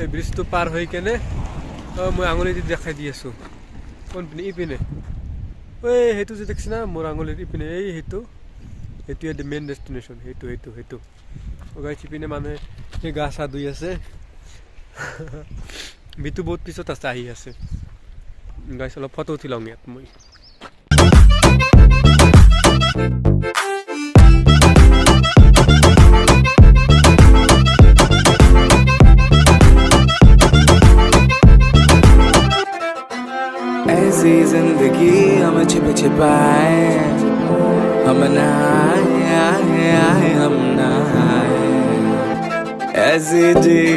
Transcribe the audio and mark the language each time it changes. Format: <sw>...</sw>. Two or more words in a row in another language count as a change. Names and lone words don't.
<as>ব্ৰিজটো পাৰ হৈ কেনে মই আঙুলি দি দেখাই দি আছো কোনপিনে ইপিনে ঐ সেইটো যে দেখিছ না মোৰ আঙুলিৰ ইপিনে সেইটোৱে</as> <en>main destination</en> <as>সেইটো গাইছ ইপিনে মানে এই গা চা ধুই আছে বিতু বহুত পিছত আছে আহি আছে গাইছ অলপ ফটো উঠি লওঁ ইয়াত মই</as> <hi>ऐसी जिंदगी हम छिप छिपाए हम नहाए हम नहाए ऐसी जी</hi>